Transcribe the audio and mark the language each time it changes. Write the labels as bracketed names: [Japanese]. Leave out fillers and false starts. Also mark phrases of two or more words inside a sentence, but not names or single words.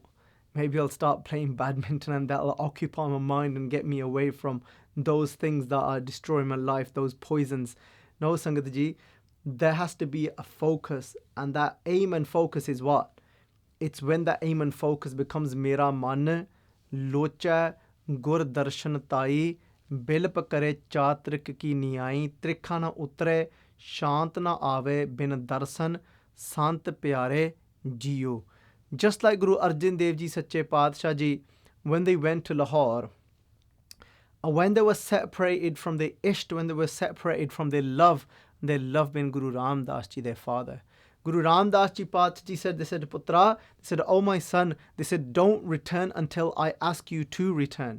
[English] Maybe I'll start playing badminton and that'll occupy my mind and get me away from those things that are destroying my life, those poisons. No, [Punjabi] ਸੰਗਤ ਜੀ, [English] there has to be a focus, and that aim and focus is what? It's when that aim and focus becomes [Punjabi] ਮੇਰਾ ਮਨੁ ਲੋਚੈ ਗੁਰ ਦਰਸਨ ਤਾਈ ਬਿਲਪ ਕਰੇ ਚਾਤ੍ਰਿਕ ਕੀ ਨਿਆਈ ਤ੍ਰਿਖਾ ਨ ਉਤਰੈ ਸਾਂਤਿ ਨ ਆਵੈ ਬਿਨੁ ਦਰਸਨ, ਸੰਤ ਪਿਆਰੇ ਜੀਉ. [English] Just like Guru Arjan Dev Ji Sache Padshah Ji, when they went to Lahore, when they were separated from their ishq, when they were separated from their love being Guru Ram Das Ji, their father. Guru Ram Das Ji Padshah Ji said, they said, Putra, they said, oh my son, they said, don't return until I ask you to return.